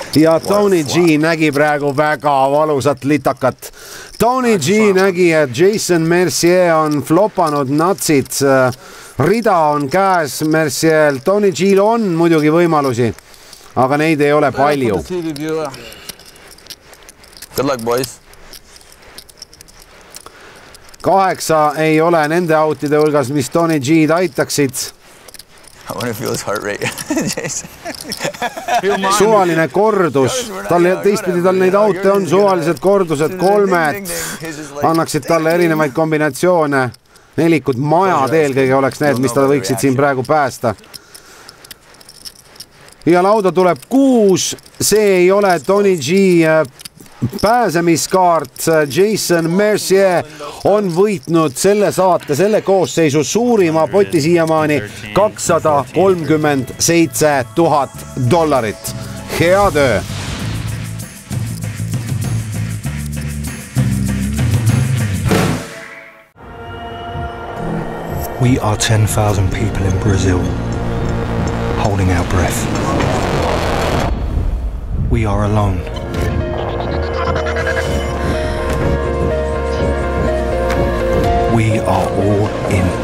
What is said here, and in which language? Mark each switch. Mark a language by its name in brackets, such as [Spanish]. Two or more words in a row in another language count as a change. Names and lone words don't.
[Estonian] Ja Tony G nägi praegu väga valusat litakat. Tony G nägi, et Jason Mercier on flopanud natsid. Rida on käes Mercier. Tony G'l on muidugi võimalusi, aga neid ei ole palju. [English] Good luck, boys. [Estonian] 8 ei ole nende outide hulgas, mis Tony G'd aitaksid. [English] I want to feel his heart rate. [Estonian] Suvaline kordus. Teistpidi tal neid aute on suvalised kordused, 3. Annaksid talle erinevaid kombinatsioone. Nelikud majad eelkõige oleks need, mis ta võiksid siin praegu päästa. Ja lauda tuleb 6. See ei ole Tony G pääsemiskaart. Jason Mercier on võitnud selle saate, selle koosseisu suurima poti siiamaani $237 000. Hea töö! [English] We are 10,000 people in Brazil, holding our breath. We are alone. We are all in.